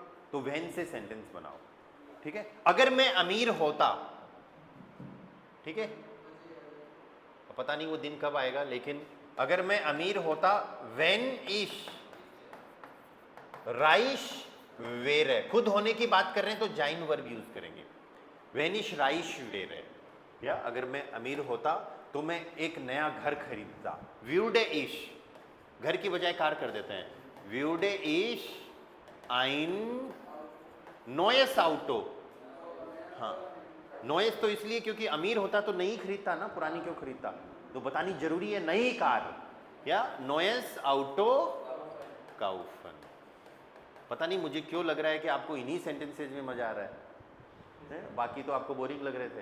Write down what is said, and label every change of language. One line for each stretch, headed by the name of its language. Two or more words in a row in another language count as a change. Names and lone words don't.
Hindi: तो वैन से सेंटेंस बनाओ, ठीक है। अगर मैं अमीर होता, ठीक है, पता नहीं वो दिन कब आएगा, लेकिन अगर मैं अमीर होता,
German: wenn ich reich wäre,
Hindi: खुद होने की बात कर रहे हैं तो जाइन
English: verb use
Hindi: करेंगे।
German: wenn ich reich wäre,
Hindi: या अगर मैं अमीर होता तो मैं एक नया घर खरीदता।
German: würde ich,
Hindi: घर की बजाय कार कर देते हैं।
German: würde ich ein neues Auto,
Hindi: हाँ नोएस तो इसलिए क्योंकि अमीर होता तो नई खरीदता ना, पुरानी क्यों खरीदता, तो बतानी जरूरी है नई कार, या
German: neues Auto kaufen.
Hindi: पता नहीं मुझे क्यों लग रहा है कि आपको इन्हीं सेंटेंसेज में मजा आ रहा है, बाकी तो आपको बोरिंग लग रहे थे।